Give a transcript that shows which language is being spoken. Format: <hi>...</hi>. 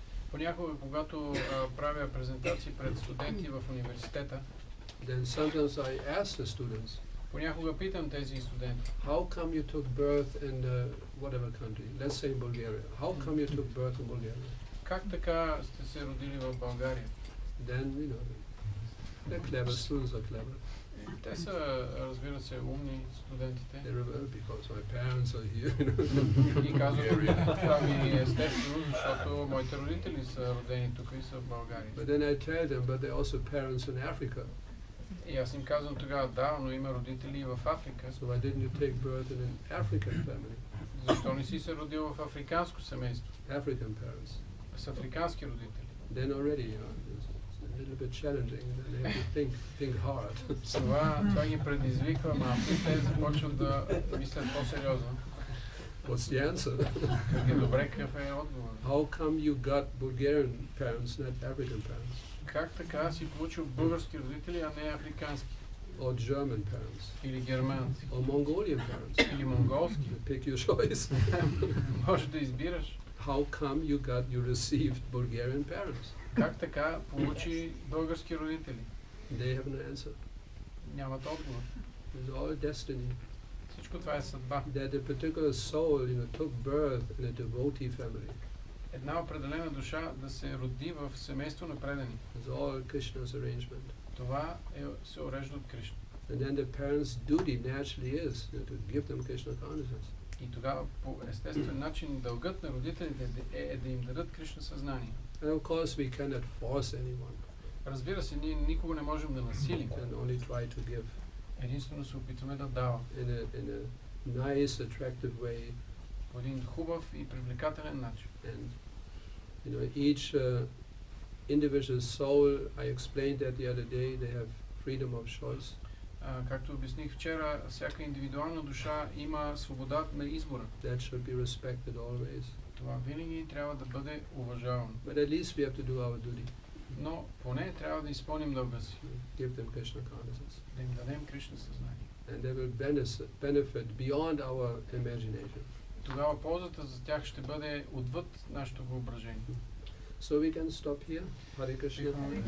<bg>Понякога, когато правя презентации пред студенти в университета,</bg> <en>Then sometimes I ask the students,</en> <bg>понякога питам тези студенти,</bg> <en>how come you took birth in whatever country? Let's say in Bulgaria. How come you took birth in Bulgaria?</en> <bg>как така сте се родили в България?</bg> <en>Then, they're clever, students are clever.</en> <bg>Те са, разбира се, умни студентите.</bg> <en>They rebel because my parents are here.</en> <bg>И казват, това ми е естествено, защото моите родители са родени тук и са в България.</bg> <en>But then I tell them, but they're also parents in Africa.</en> <bg>И аз им казвам тогава, да, но има родители и в Африка.</bg> <en>So why didn't you take birth in an African family?</en> <bg>Защо не си се родил в африканско семейство?</bg> <en>African parents.</en> <bg>С африкански родители.</bg> <en>Then already, it's a little bit challenging. They have to think hard.</en> <bg>Това ги предизвиква малко и те започват да мислят по-сериозно.</bg> <en>What's the answer?</en> <bg>Добре, какъв е отговор?</bg> <en>How come you got Bulgarian parents, not African parents?</en> <bg>Как така си получил български родители, а не африкански?</bg> <en>Or German parents?</en> <bg>Или германски?</bg> <en>Or Mongolian parents?</en> <bg>Или монголски?</bg> <en>Pick your choice.</en> <bg>Може да избираш.</bg> <en>How come you received Bulgarian parents?</en> <bg>Как така получи български родители?</bg> <en>They have an answer.</en> <bg>Нямат отговор.</bg> <en>It's all destiny.</en> <bg>Всичко това е съдба.</bg> <en>That a particular soul, took birth in a devotee family.</en> <bg>Една определена душа да се роди в семейство на предани.</bg> <en>It's all Krishna's arrangement.</en> <bg>Това се урежда от Кришна.</bg> <en>And then the parents' duty naturally is to give them Krishna consciousness.</en> <bg>И тогава по естествен начин дългът на родителите е да им дадат Кришна съзнание.</bg> <en>And of course we cannot force anyone.</en> <bg>Разбира се, ние никога не можем да насилим.</bg> <en>We can only try to give.</en> <bg>Единствено се опитваме да даваме.</bg> <en>In a nice, attractive way.</en> <bg>По един хубав и привлекателен начин.</bg> <en>And each individual soul, I explained that the other day, they have freedom of choice.</en> <bg>Както обясних вчера, всяка индивидуална душа има свобода на избора.</bg> <en>That should be respected always.</en> <bg>Това винаги трябва да бъде уважавано.</bg> <en>But at least we have to do our duty.</en> <bg>Но поне трябва да изпълним дълга си.</bg> <en>Give them Krishna consciousness.</en> <bg>Да им дадем Кришна съзнание.</bg> <en>And they will benefit beyond our imagination.</en> <bg>Тогава ползата за тях ще бъде отвъд нашето въображение.</bg> <en>So we can stop here. Hare Krishna.</en>